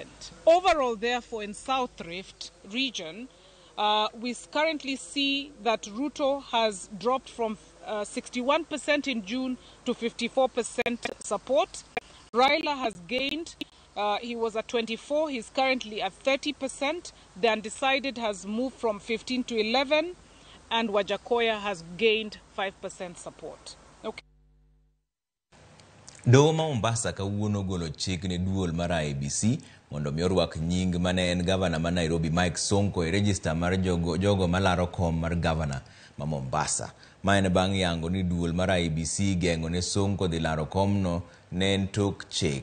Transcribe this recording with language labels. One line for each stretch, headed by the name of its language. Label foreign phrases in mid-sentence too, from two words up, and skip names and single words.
English: Overall, therefore, in South Rift region, we currently see that Ruto has dropped from 61% in June to 54% support. Raila has gained. He was at 24. He's currently at 30%. The undecided has moved from 15 to 11, and Wajakoya has gained 5% support. Okay.
Luo (Kenya and Tanzania): Doho ma Mombasa kawuono golo chik ne duol mar IEBC mondo mi orwak nying mane en gavana ma Nairobi Mike Sonko e register mar jogo malaro kom mar gavana ma Mombasa. Ma en bang' yango ni duol mar IEBC gengo ne Sonko dhi laro komno ne en tok chik.